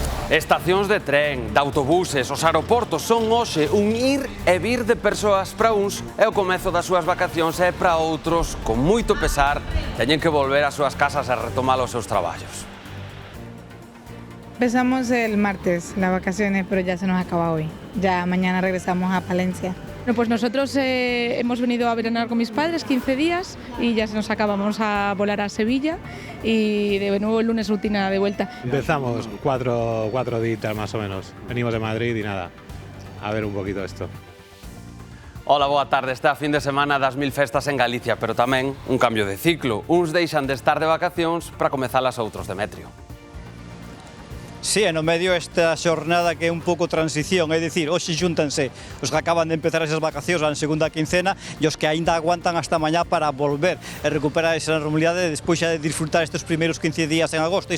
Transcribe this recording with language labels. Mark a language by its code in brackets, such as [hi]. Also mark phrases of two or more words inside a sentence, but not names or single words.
[gl] Estacións de tren, de autobuses, os aeroportos son hoxe un ir e vir de persoas. Para uns é o comezo das súas vacacións e para outros, con moito pesar, teñen que volver ás súas casas e retomar os seus traballos. [es] Empezamos el martes las vacaciones, pero ya se nos acaba hoy. Ya mañana regresamos a Palencia. Bueno, pues nosotros hemos venido a veranear con mis padres 15 días y ya se nos acaba. Vamos a volar a Sevilla y de nuevo el lunes rutina de vuelta. Empezamos cuatro días más o menos. Venimos de Madrid y nada, a ver un poquito esto. [gl] Hola, boa tarde. Está a fin de semana das 1000 festas en Galicia, pero tamén un cambio de ciclo. Uns deixan de estar de vacacións para comezalas outros, Demetrio. Sí, no medio esta xornada que é un pouco transición, é dicir, hoxe xúntanse os que acaban de empezar esas vacacións na segunda quincena e os que aínda aguantan hasta mañá para volver e recuperar esa normalidade despois xa de disfrutar estes primeiros 15 días en agosto.